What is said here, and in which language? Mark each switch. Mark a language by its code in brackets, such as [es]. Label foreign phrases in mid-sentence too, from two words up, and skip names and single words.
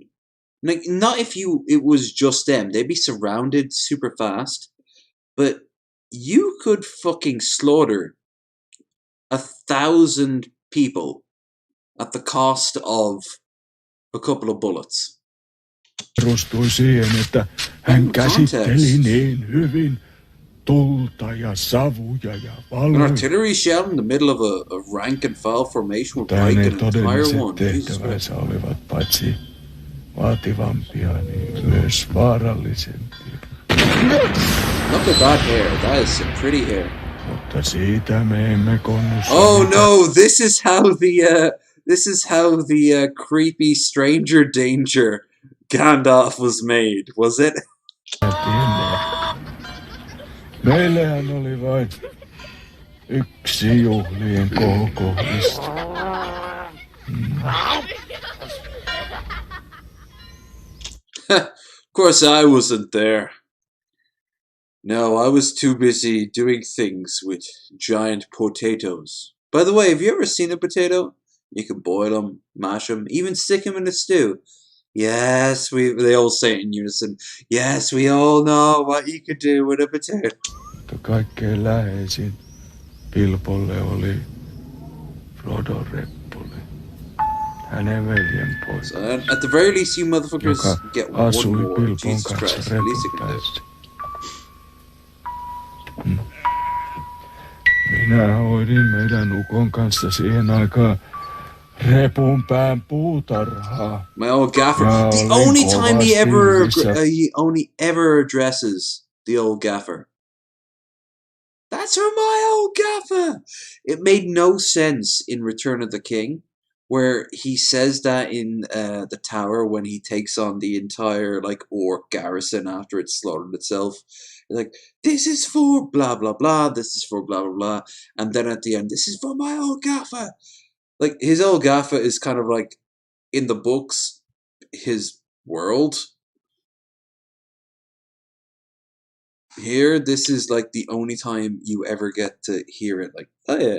[en] Like, not if it was just them. They'd be surrounded super fast. But you could fucking slaughter 1,000 people at the cost of a couple of bullets. [fi] Perustui siihen, että hän käsitteli niin hyvin tulta ja savuja ja [en] An [fi] valoja. [en] artillery shell in the middle of a rank and file formation would break an entire one. [fi] Tehtävänsä olivat paitsi vaativampia, niin myös vaarallisempia. [en] Look at that hair. That is some pretty hair. [fi] Mutta siitä me emme konnussa. [en] Oh no! This is how the creepy stranger danger Gandalf was made, was it? [fi] Meillähän oli vain yksi juhlien kohokohdista. [en] Of course I wasn't there. No, I was too busy doing things with giant potatoes. By the way, have you ever seen a potato? You can boil them, mash them, even stick them in a stew. Yes, they all say it in unison. Yes, we all know what you could do with a potato. [fi] Kaikkein läheisin Bilbolle oli Frodo Reppuli, hänen veljenpoika. [en] So, at the very least, you motherfuckers get one more. Jesus Christ, at least you can do it. [fi] Minä hoidin meidän ukon kanssa siihen aikaan Repunpään puutarhaa. [en] My old gaffer. The only time he only ever addresses the old gaffer. That's from my old gaffer. It made no sense in Return of the King, where he says that in the tower when he takes on the entire like orc garrison after it's slaughtered itself. Like, this is for blah blah blah. This is for blah blah blah. And then at the end, this is for my old gaffer. Like, his old gaffer is kind of like, in the books, his world. Here, this is like the only time you ever get to hear it. Like, oh yeah.